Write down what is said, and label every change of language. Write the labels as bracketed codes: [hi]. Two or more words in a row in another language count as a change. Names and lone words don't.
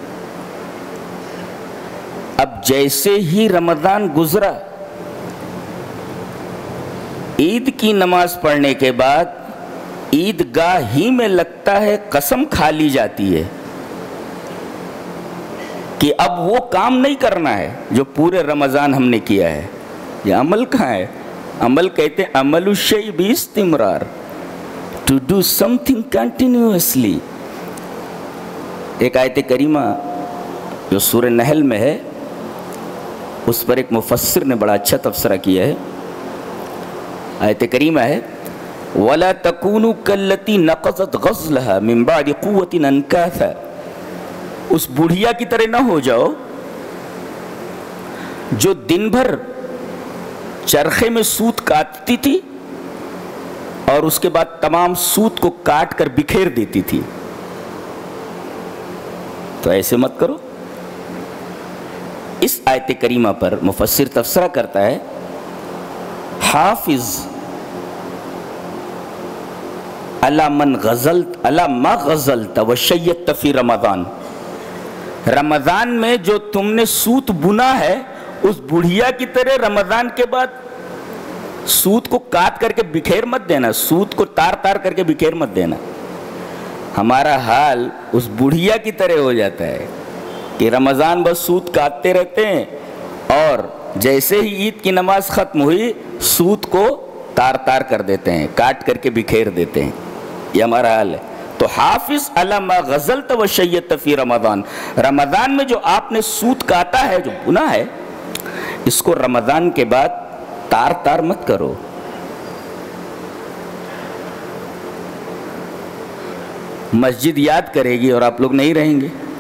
[ur] اب جیسے ہی رمضان گزرا، عید کی نماز پڑھنے کے بعد عیدگاہ ہی میں لگتا ہے قسم کھا لی جاتی ہے کہ اب وہ کام نہیں کرنا ہے جو پورے رمضان ہم نے کیا ہے۔ یہ عمل کہاں ہے؟ عمل کہتے ہیں [ar] عمل الشیء باستمرار، [en] to do something continuously. [ur] ایک آیت کریمہ جو سورہ نحل میں ہے، اس پر ایک مفسر نے بڑا اچھا تبصرہ کیا ہے۔ آیت کریمہ ہے [ar] وَلَا تَكُونُوا كَالَّتِي نَقَضَتْ غَزْلَهَا مِن بَعْدِ قُوَّةٍ أَنْكَاثًا، [ur] اس بڑھیا کی طرح نہ ہو جاؤ جو دن بھر چرخے میں سوت کاٹتی تھی اور اس کے بعد تمام سوت کو کاٹ کر بکھیر دیتی تھی۔ تو ایسے مت کرو۔ اس آیت کریمہ پر مفسر تبصرہ کرتا ہے، [ar] حافظ علی ما غزلت و شیت فی رمضان، [ur] رمضان میں جو تم نے سوت بنا ہے اس بڑھیا کی طرح رمضان کے بعد سوت کو کاٹ کر کے بکھیر مت دینا، سوت کو تار تار کر کے بکھیر مت دینا۔ ہمارا حال اس بڑھیا کی طرح ہو جاتا ہے کہ رمضان بس سوت کاٹتے رہتے ہیں اور جیسے ہی عید کی نماز ختم ہوئی سوت کو تار تار کر دیتے ہیں، کاٹ کر کے بکھیر دیتے ہیں۔ یہ ہمارا حال ہے۔ تو [ar] حافظ علی ما غزلت و شیت فی رمضان، [ur] رمضان میں جو آپ نے سوت کاٹا ہے، جو گناہ ہے، اس کو رمضان کے بعد تار تار مت کرو. مسجد یاد کرے گی اور آپ لوگ نہیں رہیں گے.